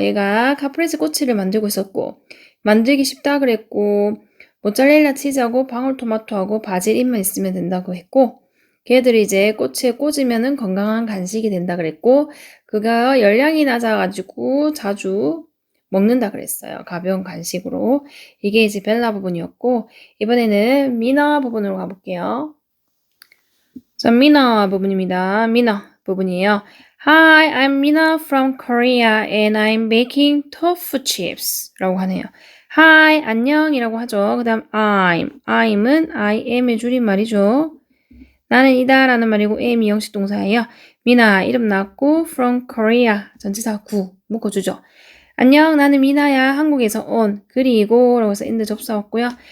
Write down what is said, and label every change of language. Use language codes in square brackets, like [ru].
[ko] 얘가 카프레즈 꼬치를 만들고 있었고 만들기 쉽다 그랬고 모짜렐라 치즈하고 방울토마토하고 바질 잎만 있으면 된다고 했고 걔들이 이제 꼬치에 꽂으면은 건강한 간식이 된다 그랬고 그가 열량이 낮아가지고 자주 먹는다 그랬어요. 가벼운 간식으로. 이게 이제 벨라 부분이었고 이번에는 미나 부분으로 가볼게요. 자, 미나 부분입니다. 미나 부분이에요. [en] Hi, I'm Mina from Korea and I'm baking tofu chips [ko] 라고 하네요. Hi, 안녕이라고 하죠. 그 다음 I'm은 I am의 줄임말이죠. 나는 이다 라는 말이고 am이 형식 동사예요. 미나 이름 나왔고 from Korea 전치사 구 묶어주죠. 안녕 나는 미나야 한국에서 온 그리고 라고 해서 인데 접사 왔고요.